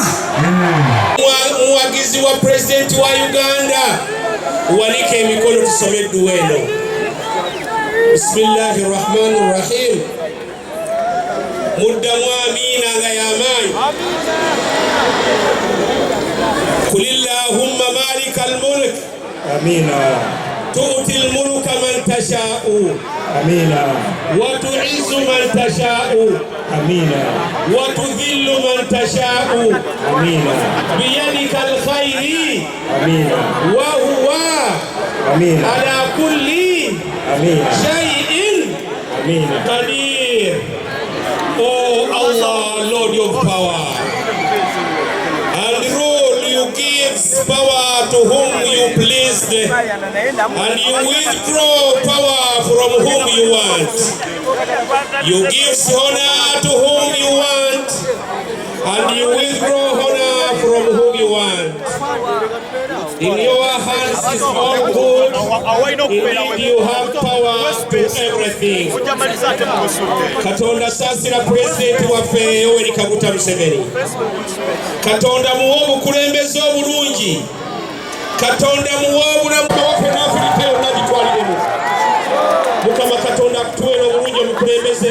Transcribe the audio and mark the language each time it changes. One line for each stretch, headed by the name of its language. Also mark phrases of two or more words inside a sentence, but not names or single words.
Ganda: Muwagizi wa pulezidenti wa Uganda, uwanike emikono tusome edduwa eno.
Arabic: بسم الله الرحمن الرحيم.
Ganda: Muddamu amiina nga y'amaanyi.
Arabic: قل اللهم مالك الملك. Amina. تؤتي الملك من تشاء. أمينا. وتعز من تشاء. أمينا. وتذل من تشاء. أمينا. بيدك الخير. أمينا. وهو أمينا. على كل أمينا. شيء أمينا. قدير.
English: Oh Allah, Lord of power and rule, you give power to whom you pleased, and you withdraw power from whom you want. You give honor to whom you want, and you withdraw honor from whom you want. In your hands is all good, Indeed, you have power to everything.
Ganda: Katonda saasira President waffe Yoweri Kaguta Museveni. Katonda muwe obukulembeze obulungi. Katonda muwe obulamu bwaffe n'Afirika yonna gitwaliremu. Mukama Katonda akutuwera obulungi omukulembeze.